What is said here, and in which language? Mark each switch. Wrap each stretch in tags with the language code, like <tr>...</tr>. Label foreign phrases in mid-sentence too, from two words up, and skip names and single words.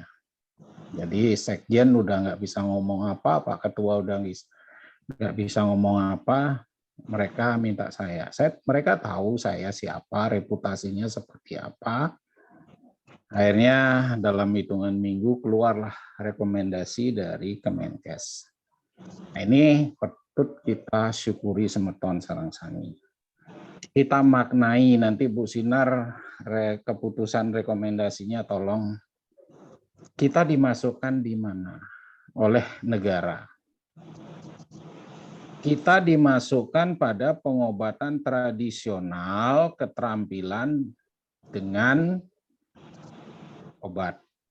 <id>Jadi sekjen udah nggak bisa ngomong apa, Pak Ketua udah nggak bisa ngomong apa, mereka minta saya. Mereka tahu saya siapa, reputasinya seperti apa. Akhirnya dalam hitungan minggu keluarlah rekomendasi dari Kemenkes. Nah, ini patut kita syukuri semeton sarang-sangi. Kita maknai nanti Bu Sinar keputusan rekomendasinya tolong kita dimasukkan di mana. oleh negara. Kita dimasukkan pada pengobatan tradisional keterampilan dengan obat.</id>